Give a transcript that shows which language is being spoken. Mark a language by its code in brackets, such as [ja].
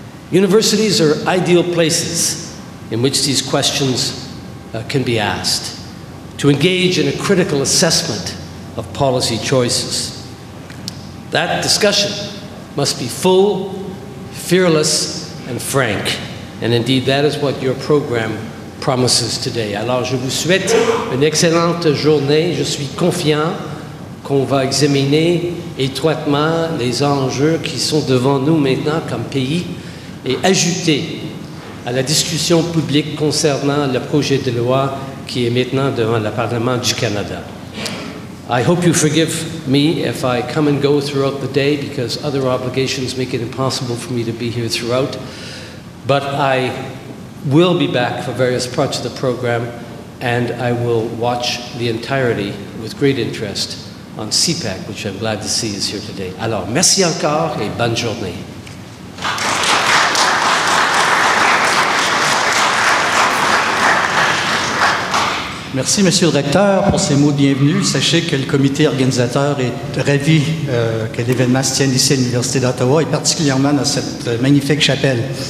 [en] Universities are ideal places in which these questions can be asked, to engage in a critical assessment of policy choices. That discussion must be full, fearless, and frank. And indeed, that is what your program promises today. [fr] Alors, je vous souhaite une excellente journée. Je suis confiant qu'on va examiner étroitement les enjeux qui sont devant nous maintenant comme pays et ajouter à la discussion publique concernant le projet de loi qui est maintenant devant le Parlement du Canada. [en] I hope you forgive me if I come and go throughout the day because other obligations make it impossible for me to be here throughout. But I will be back for various parts of the program, and I will watch the entirety with great interest on CPAC, which I'm glad to see is here today. [fr] Alors, merci encore et bonne journée. Merci, Monsieur le Recteur, pour ces mots de bienvenue. Sachez que le comité organisateur est ravi que l'événement se tienne ici à l'Université d'Ottawa et particulièrement dans cette magnifique chapelle.